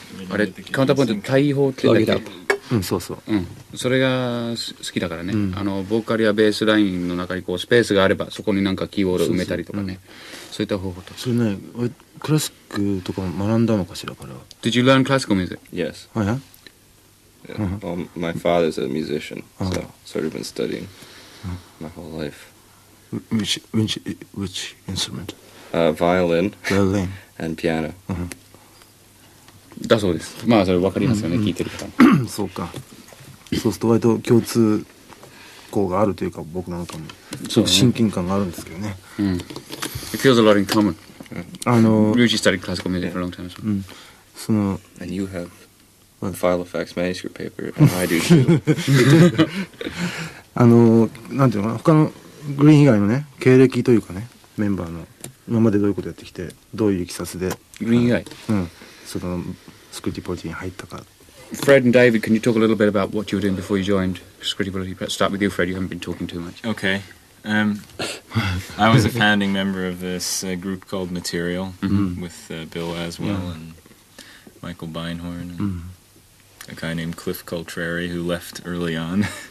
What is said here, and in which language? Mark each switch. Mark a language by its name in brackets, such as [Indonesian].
[Japanese] あれカウンターポイント対法って言うんだっけ？そうそう。それが好きだからね、ボーカルやベースラインの中にこうスペースがあればそこになんかキーボードを埋めたりとかね、そういった方法と。それね、クラシックとかも学んだのかしら、彼は。 [English] Did you learn classical music? Yes. [Japanese] はいはい。 [English] Yeah. Well, my father's a musician, so sort of been studying my whole life. Which instrument? Violin Violin. and piano. [Japanese] だそうです。まあそれ分かりますよね、聞いてる方。そうか。そうすると割と共通項があるというか僕なんかもちょっと親近感があるんですけどね。 [English] It feels a lot in common. う You usually studied classical music for a long time as well. [Japanese] その [English] And you have the file effects manuscript paper, and I do too. [Japanese] なんていうのかな、他のグリーン以外のね経歴というかね、メンバーの今までどういうことやってきてどういういきさつでグリーン以外。そのスクリティポリティに入ったか。 [English] Fred and David, can you talk a little bit about what you were doing before you joined Scritti Politti? Let's start with you, Fred. You haven't been talking too much. Okay. I was a founding member of this group called Material with Bill Aswell and Michael Beinhorn and a guy named Cliff Coltrari who left early on.